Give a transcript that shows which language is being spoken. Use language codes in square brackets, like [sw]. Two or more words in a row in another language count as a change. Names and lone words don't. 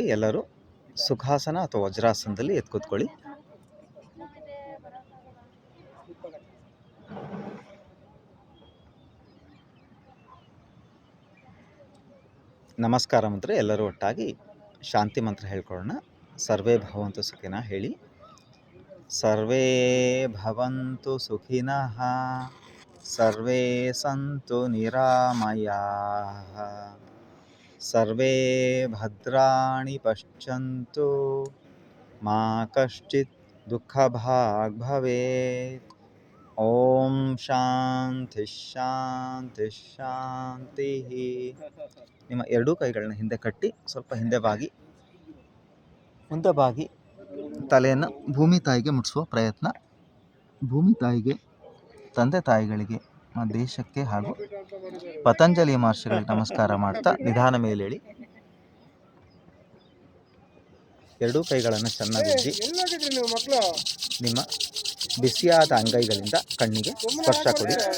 [kn] ಎಲ್ಲರೂ ಸುಖಾಸನ ಅಥವಾ ವಜ್ರಾಸನದಲ್ಲಿ ಎದ್ದು ಕೂತ್ಕೊಳ್ಳಿ. ನಮಸ್ಕಾರ ಮಂತ್ರ ಎಲ್ಲರೂ ಒಟ್ಟಾಗಿ ಶಾಂತಿ ಮಂತ್ರ ಹೇಳ್ಕೊಳ್ಳೋಣ. [sa] ಸರ್ವೇ ಭವಂತು ಸುಖಿನಃ ಹೇಳಿ. ಸರ್ವೇ ಭವಂತು ಸುಖಿನಃ, ಸರ್ವೇ ಸಂತು ನಿರಾಮಯಾಃ, ಸರ್ವೇ ಭದ್ರಾಣಿ ಪಶ್ಯಂತು ಮಾ ಕಶ್ಚಿತ್ ದುಃಖ ಭಾಗ್ ಭವೇತ್. ಓಂ ಶಾಂತಿ ಶಾಂತಿ ಶಾಂತಿ. [kn] ನಿಮ್ಮ ಎರಡೂ ಕೈಗಳನ್ನ ಹಿಂದೆ ಕಟ್ಟಿ ಸ್ವಲ್ಪ ಹಿಂದೆ ಬಾಗಿ ಮುಂದೆ ಬಾಗಿ ತಲೆಯನ್ನು ಭೂಮಿ ತಾಯಿಗೆ ಮುಟ್ಟಿಸುವ ಪ್ರಯತ್ನ. ಭೂಮಿ ತಾಯಿಗೆ, ತಂದೆ ತಾಯಿಗಳಿಗೆ, ನಮ್ಮ ದೇಶಕ್ಕೆ ಹಾಗೂ ಪತಂಜಲಿ ಮಹರ್ಷಿಗಳಿಗೆ ನಮಸ್ಕಾರ ಮಾಡ್ತಾ ನಿಧಾನ ಮೇಲೇಳಿ ಎರಡೂ ಕೈಗಳನ್ನು ಚೆನ್ನಾಗಿ ಉಜ್ಜಿ ನಿಮ್ಮ ಬಿಸಿಯಾದ ಅಂಗೈಗಳಿಂದ ಕಣ್ಣಿಗೆ ಸ್ಪರ್ಶ ಕೊಡಿ.